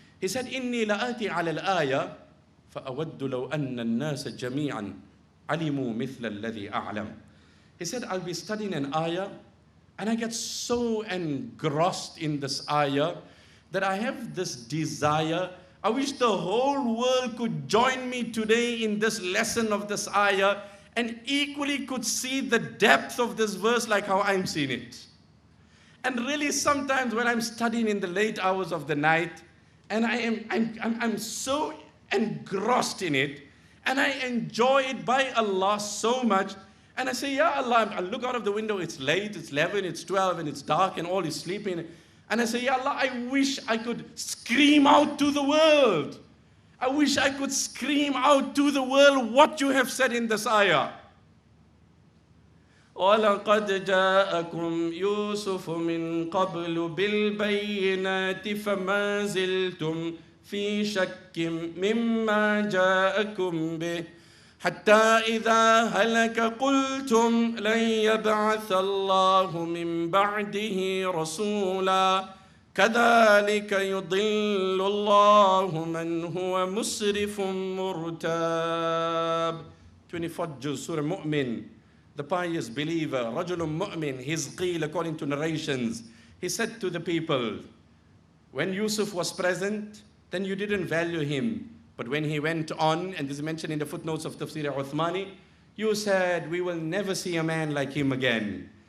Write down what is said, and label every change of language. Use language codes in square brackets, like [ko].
[en] He said, [ar] إِنِّي لَآتِي عَلَى الْآيَةِ فَأَوَدُّ لَوْ أَنَّ النَّاسَ جَمِيعًا عَلِمُوا مِثْلَ الَّذِي أَعْلَمُ. [en] He said, I'll be studying an ayah, and I get so engrossed in this ayah that I have this desire. I wish the whole world could join me today in this lesson of this ayah and equally could see the depth of this verse like how I'm seeing it. And really sometimes when I'm studying in the late hours of the night and I'm so engrossed in it and I enjoy it by Allah so much, and I say, Ya Allah, I look out of the window, it's late, it's 11, it's 12, and it's dark, and all is sleeping. And I say, Ya Allah, I wish I could scream out to the world. I wish I could scream out to the world what you have said in this ayah. [ar] وَلَقَدْ جَاءَكُمْ يُوسُفُ مِنْ قَبْلُ بِالْبَيِّنَاتِ فَمَا زِلْتُمْ فِي شَكٍّ مِّمَّا جَاءَكُمْ بِهِ حتى إذا هلك قلتم لن يبعث الله من بعده رسولا كذلك يضل الله من هو مسرف مرتاب. [en] 24th Juz, Surah Mu'min, the pious believer, رجل مؤمن, Hizqeel, according to narrations, he said to the people, when Yusuf was present, then you didn't value him. But when he went on, and this is mentioned in the footnotes of Tafsir Uthmani, you said, we will never see a man like him again.